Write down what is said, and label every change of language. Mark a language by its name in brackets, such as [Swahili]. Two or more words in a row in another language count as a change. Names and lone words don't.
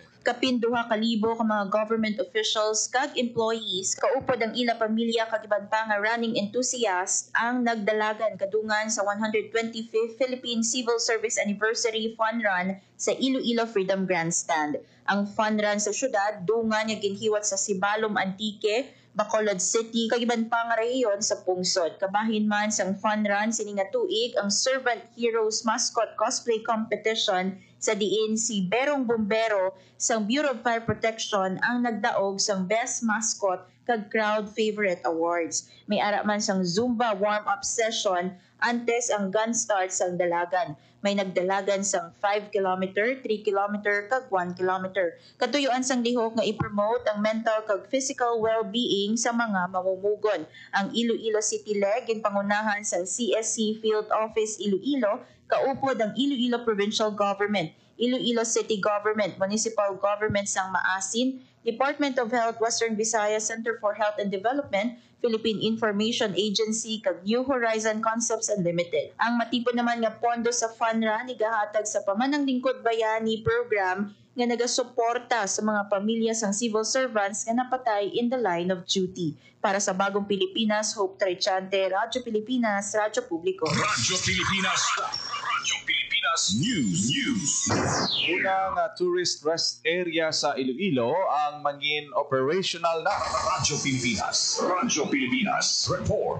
[Hiligaynon] Kapin 2,000 ka mga [English] government officials [Hiligaynon] kag employees kaupod ang ila pamilya kag iban pa nga [English] running enthusiast [Hiligaynon] ang nagdalagan kadungan sa 125th Philippine Civil Service Anniversary Fun Run sa Iloilo Freedom Grandstand. Ang fun run sa syudad dungan nga ginhiwat sa Sibalom Antique, Bacolod City kag iban pa nga rehiyon sa pungsod. Kabahin man sang fun run sini nga tuig ang Servant Heroes Mascot Cosplay Competition sa diin si Berong Bombero sang Bureau of Fire Protection ang nagdaog sang Best Mascot kag Crowd Favorite Awards. May ara man sang Zumba warm-up session antes ang [English] gun start [Hiligaynon] sang dalagan. May nagdalagan sang 5 km, 3 km kag 1 km. Katuyuan sang lihok nga i-promote ang mental kag physical well-being sa mga mamumugon. Ang Iloilo City Leg ginpangunahan sang CSC Field Office Iloilo kaupod ang Iloilo Provincial Government, Iloilo City Government, Municipal Government sang Maasin, Department of Health Western Visayas Center for Health and Development, Philippine Information Agency kag New Horizon Concepts Unlimited. Ang matipon naman nga pondo sa Fun Run igahatag sa Pamanang Lingkod Bayani program nga nagasuporta sa mga pamilya sang [English] civil servants [Hiligaynon] nga napatay [English] in the line of duty. [Hiligaynon] Para sa Bagong Pilipinas, Hope Torrichante, Radyo Pilipinas, Radyo Publiko. Radyo Pilipinas News. Unang [English] tourist rest area [Hiligaynon] sa Iloilo ang mangin operational na. Radyo Pilipinas Report.